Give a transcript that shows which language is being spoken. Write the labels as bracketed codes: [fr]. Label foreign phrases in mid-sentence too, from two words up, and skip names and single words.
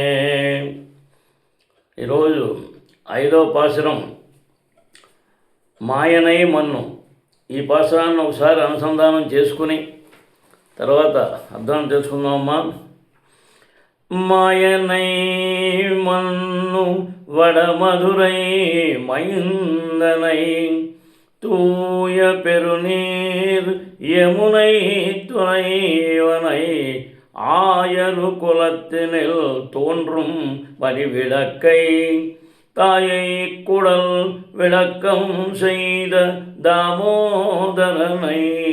[te] ఈరోజు 5వ పాశురం [ta] மாயனை மன்னு. [te] ఈ పాశురాన్ని ఒకసారి అనుసంధానం చేసుకుని తర్వాత అర్థం తెలుసుకుందామమ్మా. [ta] மாயனை மன்னு வடமதுரை மைந்தனை தூய பெருநீர் யமுனை துணைவனை ஆயரு குலத்தினில் தோன்றும் வரிவிளக்கை தாயை குடல் விளக்கம் செய்த தாமோதரனை